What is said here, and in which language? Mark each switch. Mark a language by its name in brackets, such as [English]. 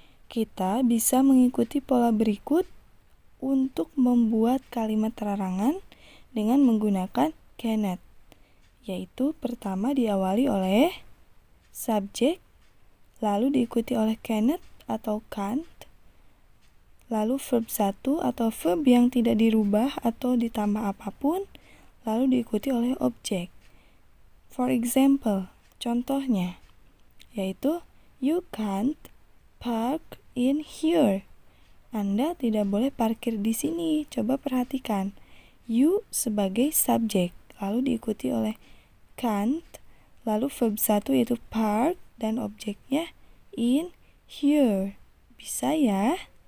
[Indonesian] Kita bisa mengikuti pola berikut untuk membuat kalimat larangan dengan menggunakan cannot, yaitu pertama diawali oleh subjek, lalu diikuti oleh cannot atau can't, lalu verb 1 atau verb yang tidak dirubah atau ditambah apapun, lalu diikuti oleh objek. [English] For example, [Indonesian] contohnya, yaitu [English] you can't park in here. [Indonesian] Anda tidak boleh parkir di sini. Coba perhatikan. You sebagai subjek, lalu diikuti oleh can't, lalu verb 1 yaitu park, dan objeknya in here. Bisa ya?